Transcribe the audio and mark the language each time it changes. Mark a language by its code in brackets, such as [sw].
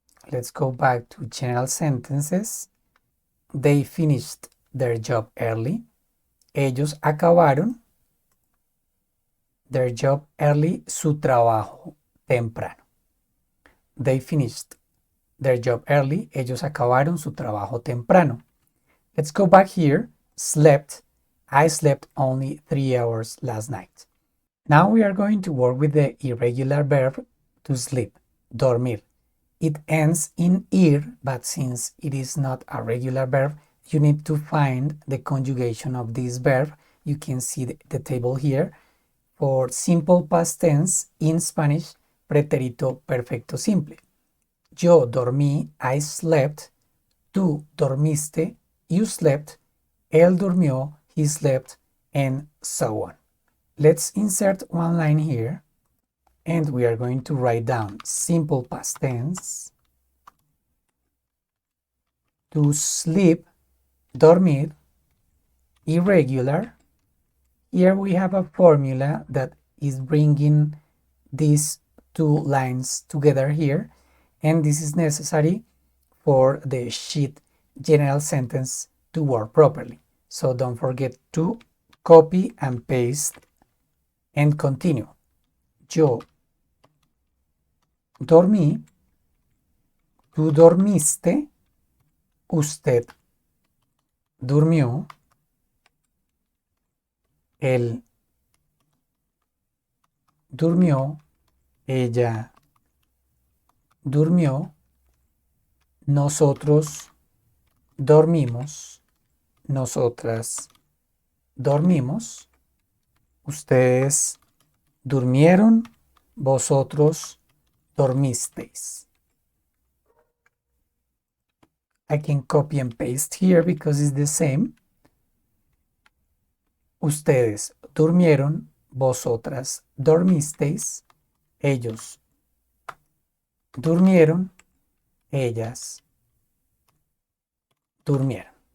[en] Let's go back to general sentences. They finished their job early. [es] Ellos acabaron [en] their job early, [es] su trabajo temprano. [en] They finished their job early. [es] Ellos acabaron su trabajo temprano. [en] Let's go back here. Slept. I slept only 3 hours last night. Now we are going to work with the irregular verb to sleep, dormir. It ends in ir, but since it is not a regular verb, you need to find the conjugation of this verb. You can see the table here. For simple past tense in Spanish, pretérito perfecto simple. [es] Yo dormí, [en] I slept. [es] Tú dormiste, [en] you slept. [es] Él durmió, [en] he slept, and so on. Let's insert one line here, and we are going to write down simple past tense. To sleep, dormir, irregular. Here we have a formula that is bringing these two lines together here, and this is necessary for the sheet general sentence to work properly. So don't forget to copy and paste and continue. [es] Yo dormí, tú dormiste, usted durmió, él durmió, ella durmió, nosotros dormimos, nosotras dormimos, ustedes durmieron, vosotros dormisteis. [en] I can copy and paste here because it's the same. [es] Ustedes durmieron, vosotras dormisteis, ellos durmieron, ellas durmieron.